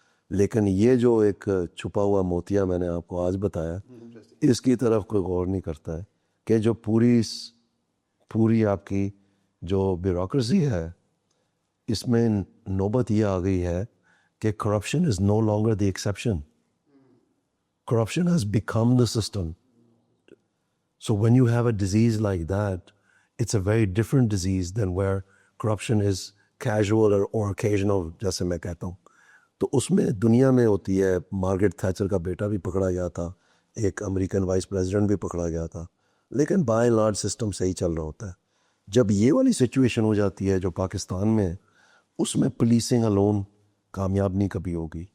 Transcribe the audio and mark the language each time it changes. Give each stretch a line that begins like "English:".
Urdu: لیکن یہ جو ایک چھپا ہوا موتیا میں نے آپ کو آج بتایا، اس کی طرف کوئی غور نہیں کرتا ہے کہ جو پوری آپ کی جو بیوروکریسی ہے، اس میں نوبت یہ آ گئی ہے کہ
English: Corruption is no longer the exception. Corruption has become the system. So when you have a disease like that, it's a very different disease than where corruption is casual or occasional,
Urdu: جیسے میں کہتا ہوں. تو اس میں دنیا میں ہوتی ہے. مارگریٹ تھیچر کا بیٹا بھی پکڑا گیا تھا، ایک امریکن وائس پریزیڈنٹ بھی پکڑا گیا تھا، لیکن بائی اینڈ لارج سسٹم صحیح چل رہا ہوتا ہے. جب یہ والی سچویشن ہو جاتی ہے جو پاکستان میں ہے، اس میں پولیسنگ الون کامیاب نہیں کبھی ہوگی.